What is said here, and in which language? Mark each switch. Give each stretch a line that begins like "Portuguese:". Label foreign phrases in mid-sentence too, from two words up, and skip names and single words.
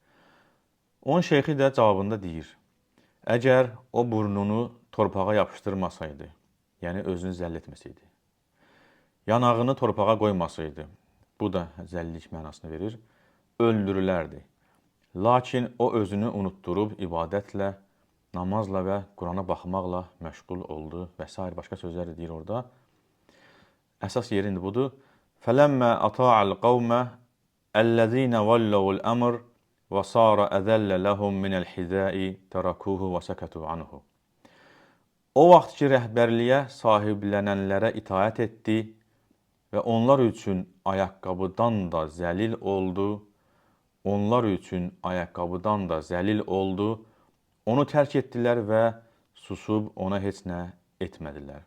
Azerbaijani: Onun şeyxi də cavabında deyir, əgər o burnunu torpağa yapışdırmasaydı, yəni özünü zəll etməsəydi, yanağını torpağa qoymasaydı, bu da zəllilik mənasını verir, öldürülərdi. Lakin o özünü unutturub ibadətlə, namazla və Qurana baxmaqla məşğul oldu və s. başqa sözlər deyir orada. Əsas yeri indi budur.
Arabic: فَلَمَّا أَطَاعَ الْقَوْمَ الَّذ۪ينَ وَلَّوُ الْأَمْرِ وَصَارَ أَذَلَّ لَهُمْ مِنَ الْحِذَاءِ تَرَكُوهُ وَسَكَتُوا عَنْهُ.
Azerbaijani: O vaxt ki, rəhbərliyə sahiblənənlərə itaət etdi və onlar üçün ayaqqabıdan da zəlil oldu, onu tərk etdilər və susub ona heç nə etmədilər.